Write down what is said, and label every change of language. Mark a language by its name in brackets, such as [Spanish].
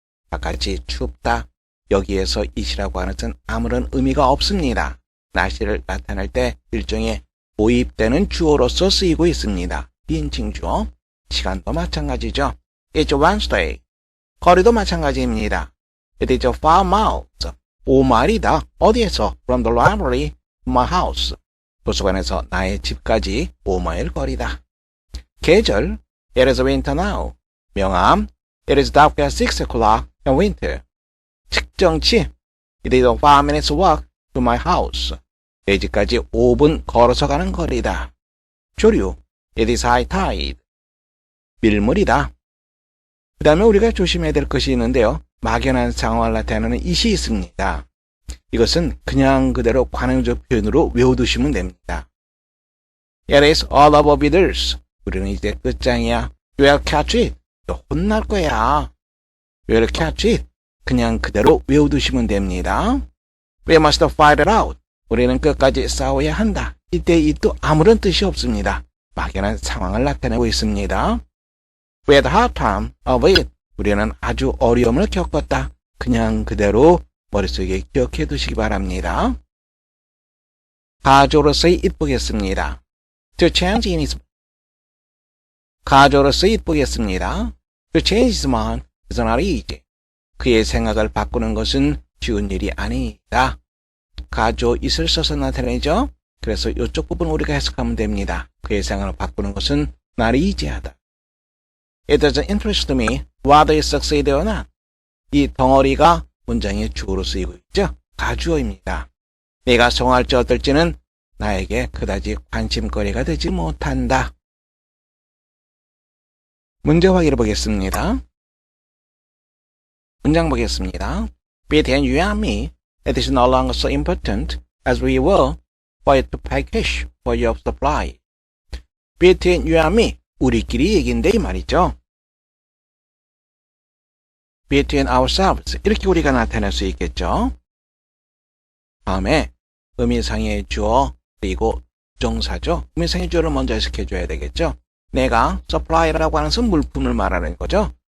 [Korean] 바깥이 춥다. 여기에서 it이라고 하는 것은 아무런 의미가 없습니다. 날씨를 나타낼 때 일종의 도입되는 주어로서 쓰이고 있습니다. 비인칭 주어. 시간도 마찬가지죠. [English] It's Wednesday. [Korean] 거리도 마찬가지입니다. [English] It is 5 miles. [Korean] 5마일이다. 어디에서? [English] From the library to my house. [Korean] 도서관에서 나의 집까지 5마일 거리다. [English] 계절. It is winter now. 명암. It is dark at 6 o'clock in winter. [Korean] 측정치. [English] It is 5 minutes walk to my house. [Korean] 내 집까지 5분 걸어서 가는 거리다. [English] 조류. It is high tide. 밀물이다. [Korean] 그 다음에 우리가 조심해야 될 것이 있는데요. 막연한 상황을 나타내는 it이 있습니다. 이것은 그냥 그대로 관용적 표현으로 외워두시면 됩니다. [English] It is all over with us. [Korean] 우리는 이제 끝장이야. [English] You'll catch it. [Korean] 너 혼날 거야. [English] You'll catch it. [Korean] 그냥 그대로 외워두시면 됩니다. [English] We must fight it out. [Korean] 우리는 끝까지 싸워야 한다. 이때 it도 아무런 뜻이 없습니다. 막연한 상황을 나타내고 있습니다. [English] We had a hard time of it. [Korean] 우리는 아주 어려움을 겪었다. 그냥 그대로 머릿속에 기억해 두시기 바랍니다. 가주어로서의 it 보겠습니다. [English] To change in his [Korean] 가주어로서의 it 보겠습니다. [English] To change his mind is not easy. [Korean] 그의 생각을 바꾸는 것은 쉬운 일이 아니다. 가주어 it을 써서 나타내죠. 그래서 이쪽 부분 우리가 해석하면 됩니다. 그의 생각을 바꾸는 것은 [English] not easy [Korean] 하다. [English] It doesn't interest me whether you succeed or not. [Korean] 이 덩어리가 문장의 주어로 쓰이고 있죠. 가주어입니다. 내가 성공할지 어떨지는 나에게 그다지 관심거리가 되지 못한다. 문제 확인해 보겠습니다. 문장 보겠습니다. [English] Between you and me, it is no longer so important as we were for you to pay cash for your supply. Between you and me. [Korean] 우리끼리 얘기인데 이 말이죠. [English] Between ourselves. [Korean] 이렇게 우리가 나타낼 수 있겠죠. 다음에 의미상의 주어 그리고 동사죠. 의미상의 주어를 먼저 해석해줘야 되겠죠. 내가 supply라고 하는 것은 물품을 말하는 거죠.